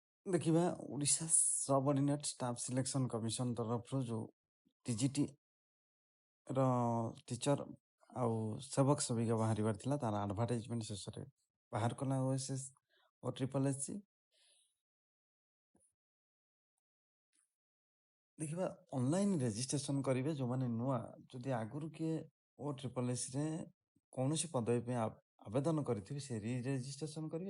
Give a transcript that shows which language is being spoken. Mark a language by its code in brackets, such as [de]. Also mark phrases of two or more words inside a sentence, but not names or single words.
[or] ଦେଖିବା ଓଡ଼ିଶା ସବଅର୍ଡିନେଟ ଷ୍ଟାଫ ସିଲେକ୍ସନ କମିଶନ ତରଫ ଯୋ ଟିଜିଟି ର ଟିଚର ଆଉ ସେବକ ସେବିକା ବାହାରିବାର ଥିଲା ତାର ଆଡଭର୍ଟାଇଜମେଣ୍ଟ ଶେଷରେ ବାହାର କଲା ଓଏସଏସ୍ ଓ ଟ୍ରିପଲ ଏସସି। ଦେଖିବା [en] online registration [or] କରିବେ ଯୋଉମାନେ ନୂଆ ଯଦି ଆଗରୁ କିଏ ଓ ଟ୍ରିପଲ ଏସ୍ ରେ କୌଣସି ପଦବୀ ପାଇଁ ଆବେଦନ କରିଥିବେ ସେ ରି ରେଜିଷ୍ଟ୍ରେସନ କରିବେ।